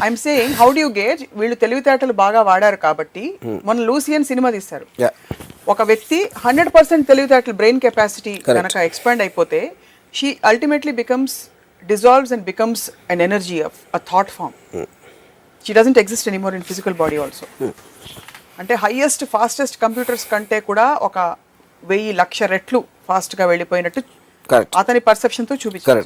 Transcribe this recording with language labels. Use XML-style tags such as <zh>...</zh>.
<en>I'm saying, how do you gauge?</en> <te>వీళ్ళు తెలివితేటలు బాగా వాడారు కాబట్టి. మన లూసియన్ సినిమా తీస్తారు. ఒక వ్యక్తి 100% తెలివితేటలు, బ్రెయిన్ కెపాసిటీ కనుక ఎక్స్పాండ్ అయిపోతే,</te> <en>She ultimately becomes dissolves and becomes an energy of a thought form. She doesn't exist anymore in physical body also.</en> <te>అంటే హైయెస్ట్ ఫాస్టెస్ట్ కంప్యూటర్స్ కంటే కూడా ఒక 1000,00,000 రెట్లు ఫాస్ట్ గా వెళ్ళిపోయినట్టు అతని పర్సెప్షన్ తో చూపించారు.</te>